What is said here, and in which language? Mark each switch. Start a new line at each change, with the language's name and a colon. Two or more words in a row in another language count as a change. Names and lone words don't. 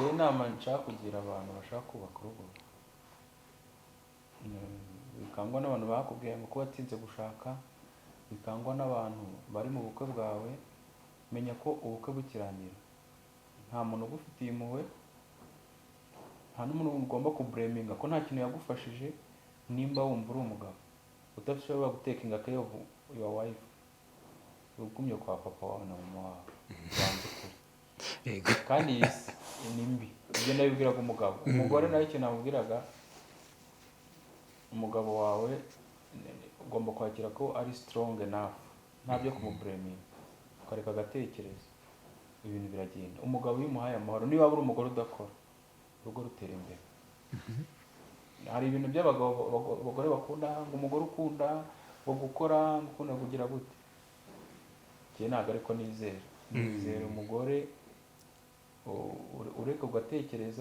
Kinyarwanda: inama nshaka kugira abantu bashaka kubaka urugo bikangwa n'abantu bakubwiye ngo kuba atinze gushaka bikangwa n'abantu bari mu bukwe bwawe menya ko ubukwe bukirangira nta muntu ugufitiye impuhwe nta n'umuntu ugomba kubreminga ko nta kintu yagufashije nimba wumva uri umugabo udashobora gutekinga
English: care of your wife
Kinyarwanda: ugumye kwa papa wawe na mama wawe kandi ni mbi ibyo nabibwiraga umugore nawe ikintu namubwiraga umugabo wawe ugomba kwakira ko ari
English: strong enough
Kinyarwanda: ntabyo kumubreminga ukareka agatekereza ibintu biragenda umugabo iyo umuhaye amahoro niba waba uri umugore udakora urugo rutera imbere hari ibintu by'abagore bakunda ngo umugore ukunda ngo gukora ngo ukunda kugira gute njye ntabwo ariko nizera umugore ureka ugatekereza